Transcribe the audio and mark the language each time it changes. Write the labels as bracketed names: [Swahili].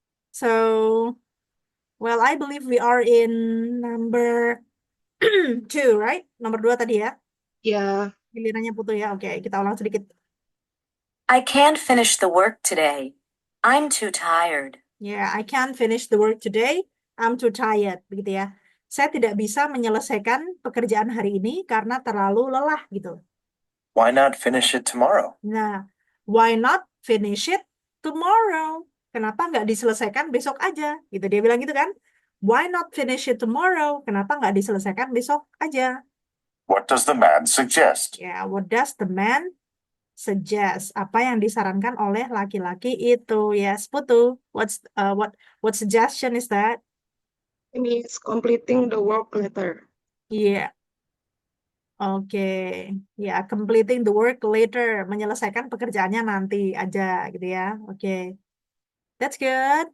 [English] So, well, I believe we are in number two, right? [Indonesian] Nomor dua tadi ya. Ya, Gilirannya Putu ya. Oke, kita ulang sedikit. [English] I can't finish the work today. I'm too tired. Yeah, I can't finish the work today. I'm too tired. [Indonesian] Begitu ya. Saya tidak bisa menyelesaikan pekerjaan hari ini karena terlalu lelah gitu. [English] Why not finish it tomorrow? Nah, why not finish it tomorrow? [Indonesian] Kenapa nggak diselesaikan besok aja? Gitu dia bilang gitu kan? [English] Why not finish it tomorrow? [Indonesian] Kenapa nggak diselesaikan besok aja? [English] What does the man suggest? Ya, what does the man suggest? [Indonesian] Apa yang disarankan oleh laki-laki itu? [English] Yes, Putu. What suggestion is that? it means completing the work later. [Indonesian] Iya, oke. Ya, [English] completing the work later, [Indonesian] menyelesaikan pekerjaannya nanti aja gitu ya. Oke. [English] That's good.